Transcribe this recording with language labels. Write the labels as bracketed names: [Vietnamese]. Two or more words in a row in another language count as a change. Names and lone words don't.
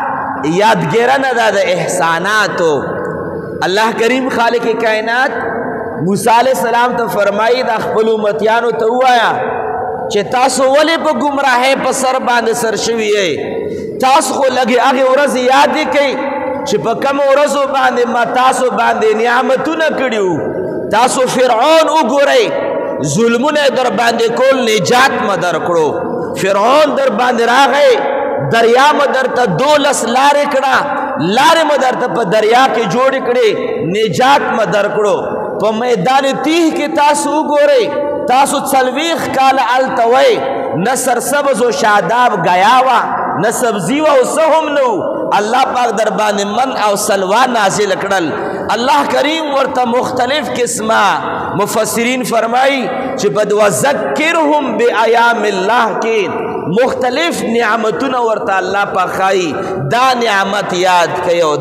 [Pashto] یادګیرنه ده د احساناتو الله کریم خالق کائنات موسی [Arabic] علیہ السلام [Pashto] ته فرمایي د خپل امتیانو ته ووایا چې تاسو ولې په ګمراهۍ په سر باندې سر شوي یې تاسو خو لږې هغې ورځې یاد یې کوئ چې په کومو ورځو باندې ما تاسو باندې نعمتونه کړي وو تاسو فرعون وګورئ ظلمونه یې در باندې کول نجات مه درکړو فرعون در باندې راغی دریا مه درته 12 لارې کړه لارې مه درته په دریا کې جوړې کړې نجات مه درکړو په میدان تیه کې تاسو وګورئ تاسو 40 کاله هلته وئ نه سرسبز و شاداب گیا وه نه سبزي وه او څه هم نه و الله پاک در باندې من او سلوا نازل کړل الله کریم ورته مختلف قسمه مفسرین فرمایي چې [Arabic] وذکرهم بایام الله [Pashto] کې مختلف نعمتونه ورته الله پاک ښایي دا نعمت یاد کړئ او